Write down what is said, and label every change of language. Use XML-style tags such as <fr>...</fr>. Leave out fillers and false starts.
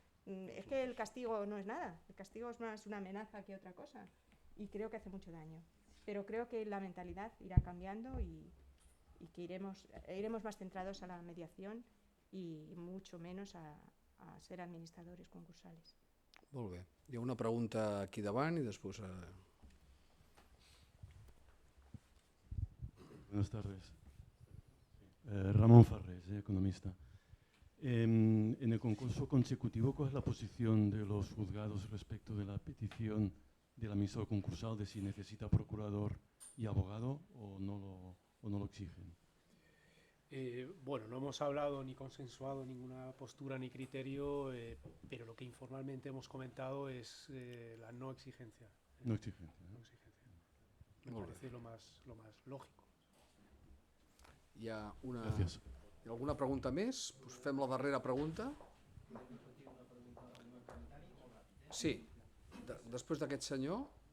<es>Es que el castigo no es nada, el castigo es más una amenaza que otra cosa, y creo que hace mucho daño. Pero creo que la mentalidad irá cambiando y que iremos más centrados a la mediación y mucho menos a ser administradores concursales.</es> <ca>Molt bé. Hi ha una pregunta aquí davant i després...</ca> <es>Buenas tardes. Ramón Farrés, economista. En el concurso consecutivo, ¿cuál es la posición de los juzgados respecto de la petición del administrador concursal de si necesita procurador y abogado o no lo exigen? Bueno, no hemos hablado ni consensuado ninguna postura ni criterio, pero lo que informalmente hemos comentado es la no exigencia. No exigencia. No exigencia. Me parece lo más lógico.</es> <ca>Hi ha Gràcies. alguna pregunta més? Pues fem la darrera pregunta. Sí, després d'aquest senyor.</ca>